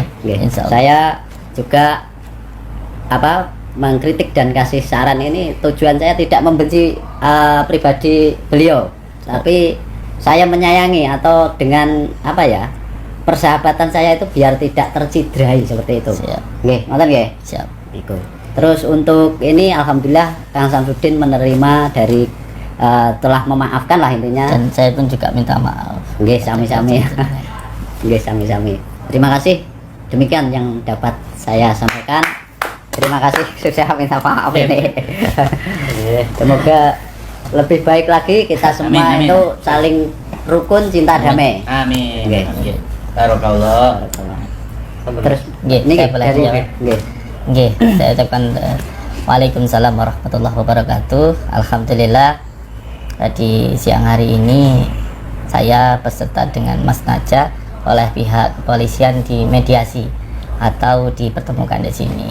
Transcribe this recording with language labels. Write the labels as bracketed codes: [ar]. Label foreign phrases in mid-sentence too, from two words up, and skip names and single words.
[id] Saya juga mengkritik dan kasih saran ini tujuan saya tidak membenci pribadi beliau, tapi saya menyayangi, atau dengan persahabatan saya itu biar tidak tercidrai, seperti itu. [jv] Nggih, ngoten nggih. [id] Siap. Iku. Terus untuk ini alhamdulillah Kang Samsudin menerima dari telah memaafkan lah intinya. Dan saya pun juga minta maaf. [jv] Nggih, sami-sami. Nggih, sami-sami. [id] Terima kasih. Demikian yang dapat saya sampaikan. Terima kasih sudah minta maaf ini. Semoga lebih baik lagi, kita semua Amin. itu saling rukun, cinta, damai. Amin. Nggih. Barakallah. Terus Nggih, saya boleh dari jawab. Nggih, saya ucapkan [ar] وعليكم السلام ورحمة الله وبركاته. [id] Alhamdulillah di siang hari ini saya beserta dengan Mas Naja oleh pihak kepolisian di mediasi atau dipertemukan di sini.